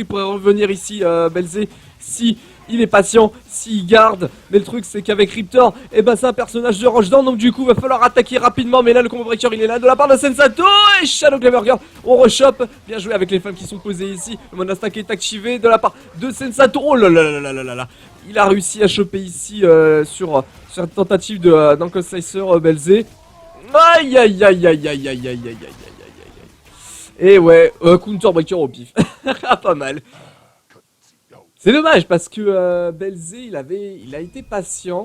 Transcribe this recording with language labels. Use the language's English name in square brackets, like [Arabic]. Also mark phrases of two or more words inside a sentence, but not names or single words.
[French] Il pourrait revenir ici Belze si il est patient, s'il garde. Mais le truc c'est qu'avec Riptor, et ben c'est un personnage de [English] range down. [French] Donc du coup va falloir attaquer rapidement. Mais là le combo breaker il est là de la part de Sensato. Et Shadow Clever Girl, on rechoppe. Bien joué avec les femmes qui sont posées ici. Le mode attaque est activé de la part de Sensato. Oh là là là là là là. Il a réussi à choper ici sur une tentative d'Uncle Slicer Belze. Aïe aïe aïe aïe aïe aïe aïe aïe aïe aïe aïe. Et ouais, [English] counter breaker [French] au pif. Pas mal. C'est dommage parce que Belze il a été patient.